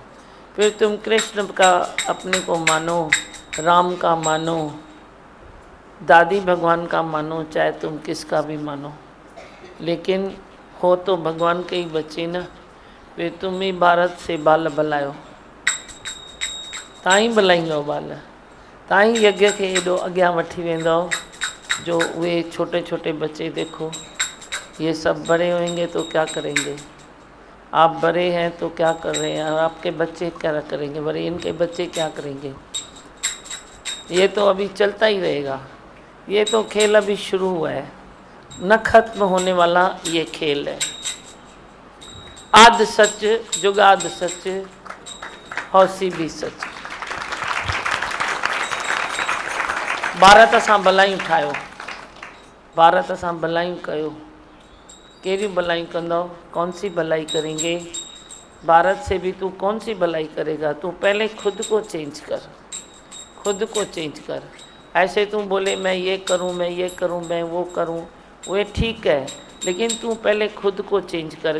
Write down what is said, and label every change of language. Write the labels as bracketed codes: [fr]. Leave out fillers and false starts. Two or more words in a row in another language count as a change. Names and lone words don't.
[hi] फिर तुम कृष्ण का अपने को मानो, राम का मानो, दादी भगवान का मानो, चाहे तुम किसका भी मानो, लेकिन हो तो भगवान के ही बच्चे ना। [sd] फिर तुम ही भारत से बाल बलायो, ताई बलाईंदो बाल, ताई यज्ञ के एडो अॻियां वठी वेंदो। [hi] जो वे छोटे छोटे बच्चे देखो, ये सब बड़े होंगे तो क्या करेंगे? आप बड़े हैं तो क्या कर रहे हैं, और आपके बच्चे क्या करेंगे? बड़े इनके बच्चे क्या करेंगे? ये तो अभी चलता ही रहेगा। ये तो खेल अभी शुरू हुआ है, न खत्म होने वाला ये खेल है। [sd] आद सच जुगाद सच, हौसी भी सच। भारत असां भलायूं ठाहियो, भारत असां भलायूं कयो। कहिड़ी भलाई कंदो? [hi] कौन सी भलाई करेंगे? भारत से भी तू कौन सी भलाई करेगा? तू पहले खुद को चेंज कर, खुद को चेंज कर। ऐसे तू बोले मैं ये करूं, मैं ये करूं, मैं वो करूं, वो ठीक है, लेकिन तू पहले खुद को चेंज कर।